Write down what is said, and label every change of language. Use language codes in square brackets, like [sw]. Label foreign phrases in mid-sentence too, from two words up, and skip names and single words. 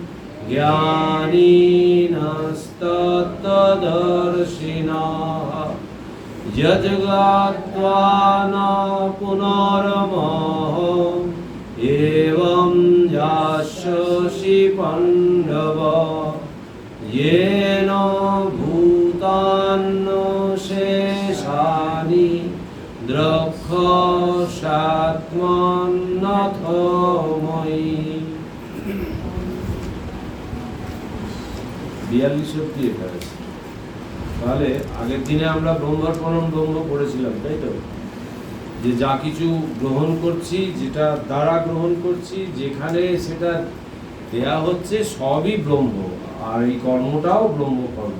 [sa] ज्ञानिनस्तत्तदर्शिनः यज्ञात्वा न पुनर्मोह एवं यास्यसि पाण्डव येन भूतान्नशेषानि द्रक्ष्यात्मन्नथो मयि 42 [bn] অবধি এটা আছে। তাহলে আগের দিনে আমরা [sa] ব্রহ্মার্পণম ব্রহ্ম [bn] পড়েছিলাম, তাই তো? যে যা কিছু গ্রহণ করছি, যেটা দ্বারা গ্রহণ করছি, যেখানে সেটা দেয়া হচ্ছে সবই ব্রহ্ম, আর এই কর্মটাও ব্রহ্ম কর্ম।